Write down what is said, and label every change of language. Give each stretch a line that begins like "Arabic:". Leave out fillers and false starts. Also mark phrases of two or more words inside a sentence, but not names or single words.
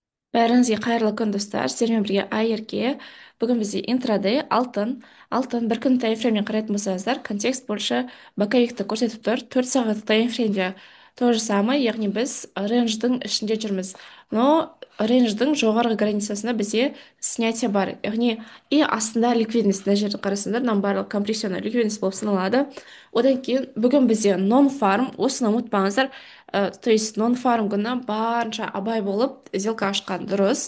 Kazakh: Бәріңізге қайырлы күн, достар. Сіздермен бірге айерке. Бүгін бізде интрадей алтын бір күн таймфрейммен қарайтын болсаңыздар, контекст бойынша боковикті көрсетіп тұр. 4 сағаттық таймфреймде
Russian: то же самое,
Kazakh: яғни біз рейндждің ішінде жүрміз. Но рейндждің жоғарғы границасында бізде снятие бар. Яғни и астында ликвидность, мына жерді қарасаңдар, мынаның барлығы компрессионный ликвидность болып саналады. Одан кейін бүгін бізде нон фарм, осыны ұмытпаңыздар.
Russian: То есть
Kazakh: нон фарм күні барынша абай болып сделка ашқан дұрыс.